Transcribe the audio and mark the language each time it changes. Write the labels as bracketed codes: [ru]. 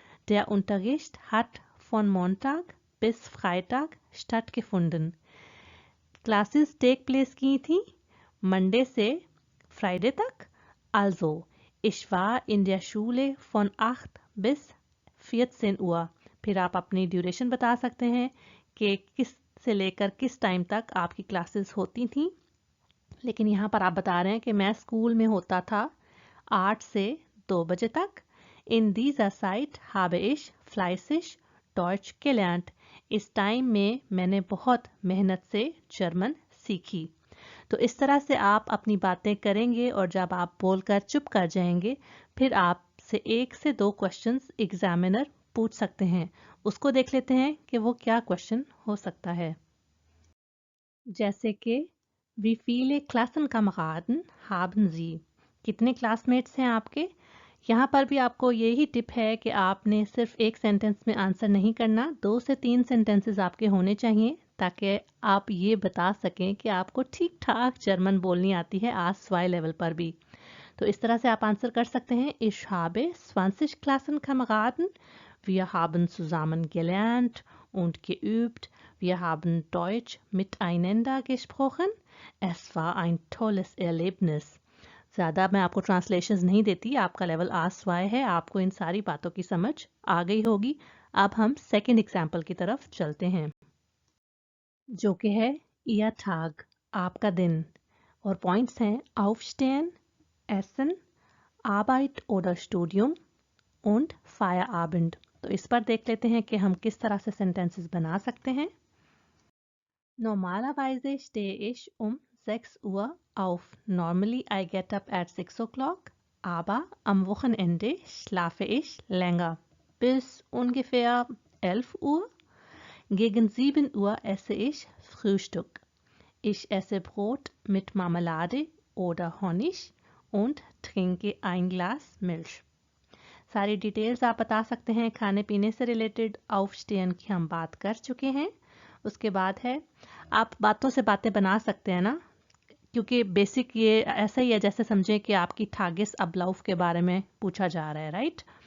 [de] Der Unterricht hat von Montag bis Freitag stattgefunden. [hi] Classes take place की थी Monday से Friday तक। [de] Also, ich war in der Schule von 8 bis 14 Uhr. [hi] फिर आप अपनी duration बता सकते हैं कि किस से लेकर किस टाइम तक आपकी क्लासेस होती थी। लेकिन यहाँ पर आप बता रहे हैं कि मैं स्कूल में होता था 8 से 2 बजे तक। [de] In dieser Zeit habe ich fleißig Deutsch gelernt. [hi] इस टाइम में मैंने बहुत मेहनत से जर्मन सीखी। तो इस तरह से आप अपनी बातें करेंगे और जब आप बोलकर चुप कर जाएंगे, फिर आपसे 1 से 2 क्वेश्चंस एग्जामिनर पूछ सकते हैं। उसको देख लेते हैं कि वो क्या क्वेश्चन हो सकता है। जैसे कि [de] Wie viele Klassenkameraden haben Sie? [hi] कितने क्लासमेट्स हैं आपके? यहाँ पर भी आपको यही टिप है कि आपने सिर्फ एक सेंटेंस में आंसर नहीं करना, 2 से 3 सेंटेंसेस आपके होने चाहिए ताकि आप ये बता सकें कि आपको ठीक ठाक जर्मन बोलनी आती है A2 लेवल पर भी। तो इस तरह से आप आंसर कर सकते हैं: [de] Ich habe 20 Klassenkameraden. Wir haben zusammen gelernt und geübt. Wir haben Deutsch miteinander gesprochen. Es war ein tolles Erlebnis. [hi] ज़्यादा मैं आपको ट्रांसलेशंस नहीं देती, आपका लेवल A2 है, आपको इन सारी बातों की समझ आ गई होगी। अब हम सेकंड एग्जाम्पल की तरफ चलते हैं, जो कि है [de] Ihr Tag, [hi] आपका दिन। और पॉइंट्स हैं [de] Aufstehen, Essen, Arbeit oder Studium und Feierabend। [hi] तो इस पर देख लेते हैं कि हम किस तरह से सेंटेंसेस बना सकते हैं। [de] Normalerweise stehe ich um 6 Uhr auf. [en] Normally I get up at 6 o'clock, [de] aber am Wochenende schlafe ich länger. Bis ungefähr 11 Uhr. Gegen 7 Uhr esse ich Frühstück. Ich esse Brot mit Marmelade oder Honig und trinke ein Glas Milch. [hi] सारी details आप बता सकते हैं। खाने पीने से related aufstehen की हम बात कर चुके हैं। उसके बाद है, आप बातों से बातें बना सकते हैं ना, क्योंकि बेसिक ये ऐसा ही है जैसे समझें कि आपकी Tages Ablauf के बारे में पूछा जा रहा है, राइट।